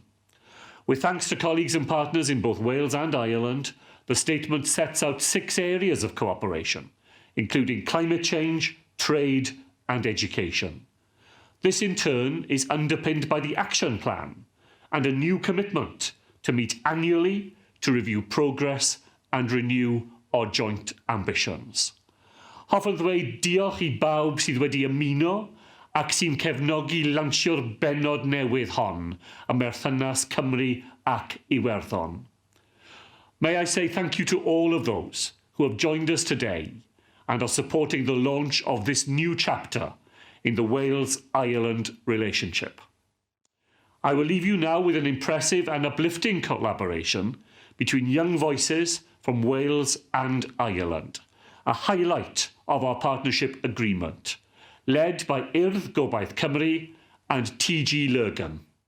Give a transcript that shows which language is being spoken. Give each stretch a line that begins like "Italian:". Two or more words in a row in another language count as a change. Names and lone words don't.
English: With thanks to colleagues and partners in both Wales and Ireland, the statement sets out 6 areas of cooperation, including climate change, trade and education. This in turn is underpinned by the action plan and a new commitment to meet annually to review progress and renew our joint ambitions.
Welsh: Hoffwn ddweud diolch I bawb sydd wedi ymuno ac sy'n cefnogi lansio'r bennod newydd hon ym berthynas Cymru ac Iwerddon.
English: May I say thank you to all of those who have joined us today and are supporting the launch of this new chapter in the Wales-Ireland relationship. I will leave you now with an impressive and uplifting collaboration between young voices from Wales and Ireland, a highlight of our partnership agreement, led by Urdd Gobaith Cymru and T.G. Lurgan.